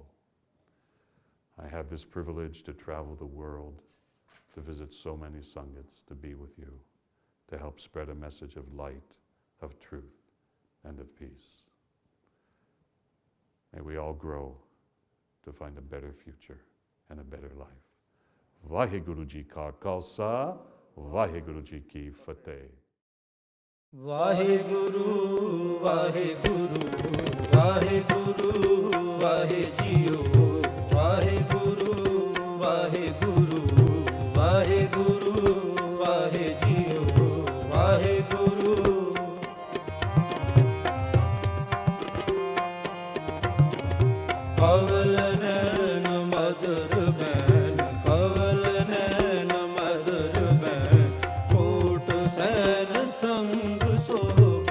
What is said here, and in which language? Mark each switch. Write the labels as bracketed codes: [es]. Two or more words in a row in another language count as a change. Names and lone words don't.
[en] I have this privilege to travel the world, to visit so many Sangats, to be with you, to help spread a message of light, of truth, and of peace. May we all grow to find a better future and a better life. [pa] ਵਾਹਿ ਗੁਰੂ ਜੀ ਕਾ ਖ਼ਾਲਸਾ, ਵਾਹਿ ਗੁਰੂ ਜੀ ਕੀ ਫ਼ਤਹਿ. ਵਾਹਿ ਗੁਰੂ, ਵਾਹਿ ਗੁਰੂ, ਵਾਹਿ ਗੁਰੂ, ਵਾਹਿ ਜੀਓ, ਵਾਹਿ ਗੁਰੂ, ਵਾਹਿ ਗੁਰੂ, ਵਾਹਿ ਗੁਰੂ, ਵਾਹਿ ਜੀਓ, ਵਾਹਿ ਗੁਰੂ. ਕਵਲ ਨੈਨ ਮਧੁਰ ਬੈਨ, ਕਵਲ ਨੈਨ ਮਧੁਰ ਬੈਨ, ਕੋਟਿ ਸੈਨ ਸੰਗ ਸੋ